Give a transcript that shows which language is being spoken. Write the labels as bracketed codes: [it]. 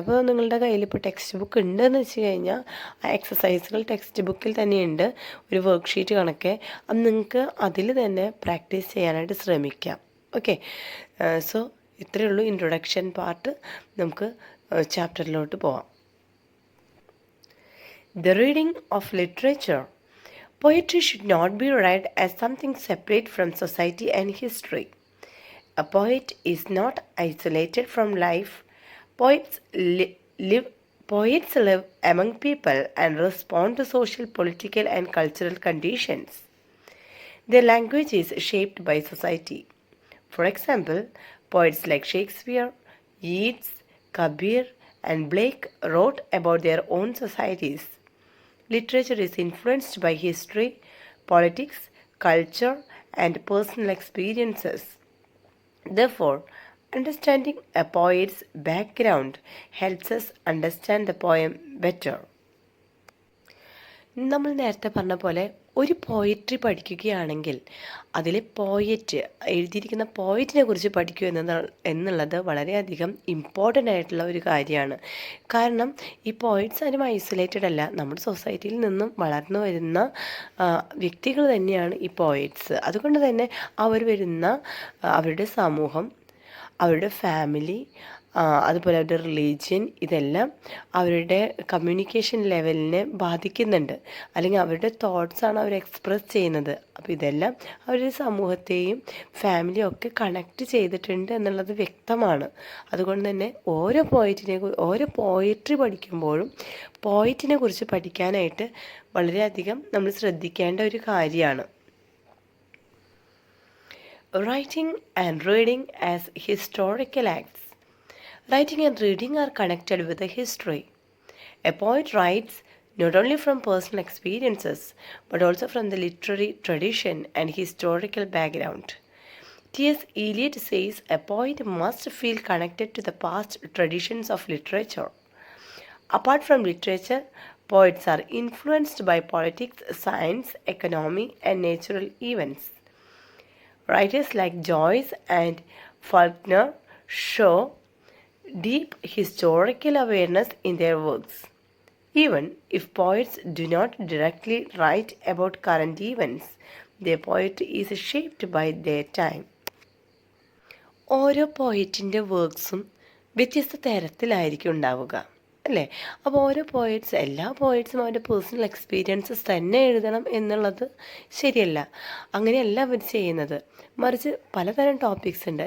[ml] അപ്പോൾ നിങ്ങളുടെ കയ്യിൽ ഇപ്പോൾ ടെക്സ്റ്റ് ബുക്ക് ഉണ്ടെന്ന് വെച്ച് കഴിഞ്ഞാൽ ആ എക്സസൈസുകൾ ടെക്സ്റ്റ് ബുക്കിൽ തന്നെയുണ്ട്, ഒരു വർക്ക്ഷീറ്റ് കണക്കെ. അപ്പം നിങ്ങൾക്ക് അതിൽ തന്നെ പ്രാക്ടീസ് ചെയ്യാനായിട്ട് ശ്രമിക്കാം. ഓക്കെ, സോ ഇത്രയേ ഉള്ളൂ ഇൻട്രൊഡക്ഷൻ പാർട്ട്. നമുക്ക് ചാപ്റ്ററിലോട്ട് പോവാം. [en] The reading of literature. Poetry should not be read as something separate from society and history. A poet is not isolated from life. Poets live among people and respond to social, political, and cultural conditions. Their language is shaped by society. For example, poets like Shakespeare, Yeats, Kabir, and Blake wrote about their own societies. Literature is influenced by history, politics, culture, and personal experiences. Therefore, understanding a poet's background helps us understand the poem better. [ml] നമ്മൾ നേരത്തെ പറഞ്ഞ പോലെ ഒരു poetry പഠിക്കുകയാണെങ്കിൽ അതിൽ poet എഴുതിയിരിക്കുന്ന പോയറ്റിനെ കുറിച്ച് പഠിക്കുക എന്നുള്ളത് വളരെയധികം ഇമ്പോർട്ടൻ്റ് ആയിട്ടുള്ള ഒരു കാര്യമാണ്. കാരണം ഈ പോയറ്റ്സ് ആരും ഐസൊലേറ്റഡ് അല്ല, നമ്മുടെ സൊസൈറ്റിയിൽ നിന്നും വളർന്നു വരുന്ന വ്യക്തികൾ തന്നെയാണ് ഈ പോയറ്റ്സ്. അതുകൊണ്ട് തന്നെ അവർ വരുന്ന അവരുടെ സമൂഹം, അവരുടെ ഫാമിലി, അതുപോലെ അവരുടെ റിലീജിയൻ, ഇതെല്ലാം അവരുടെ കമ്മ്യൂണിക്കേഷൻ ലെവലിനെ ബാധിക്കുന്നുണ്ട്, അല്ലെങ്കിൽ അവരുടെ തോട്ട്സാണ് അവർ എക്സ്പ്രസ് ചെയ്യുന്നത്. അപ്പോൾ ഇതെല്ലാം അവരുടെ സമൂഹത്തെയും ഫാമിലിയും ഒക്കെ കണക്റ്റ് ചെയ്തിട്ടുണ്ട് എന്നുള്ളത് വ്യക്തമാണ്. അതുകൊണ്ട് തന്നെ ഓരോ പോയട്രി പഠിക്കുമ്പോഴും പോയറ്റിനെ കുറിച്ച് പഠിക്കാനായിട്ട് വളരെയധികം നമ്മൾ ശ്രദ്ധിക്കേണ്ട ഒരു കാര്യമാണ്. [en] Writing and reading as historical acts. Writing and reading are connected with the history. A poet writes not only from personal experiences, but also from the literary tradition and historical background. T.S. Eliot says a poet must feel connected to the past traditions of literature. Apart from literature, Poets are influenced by politics, science, economy, and natural events. Writers like Joyce and Faulkner show deep historical awareness in their works. Even if poets do not directly write about current events, their poetry is shaped by their time. [ml] ഓരോ പോയറ്റിൻ്റെ വർക്ക്സും വ്യത്യസ്ത തരത്തിലായിരിക്കും ഉണ്ടാവുക, അല്ലേ? അപ്പോൾ ഓരോ എല്ലാ പോയറ്റ്സും അവരുടെ personal experiences തന്നെ എഴുതണം എന്നുള്ളത് ശരിയല്ല. അങ്ങനെയല്ല അവർ ചെയ്യുന്നത്. മറിച്ച് പലതരം ടോപ്പിക്സ് ഉണ്ട്.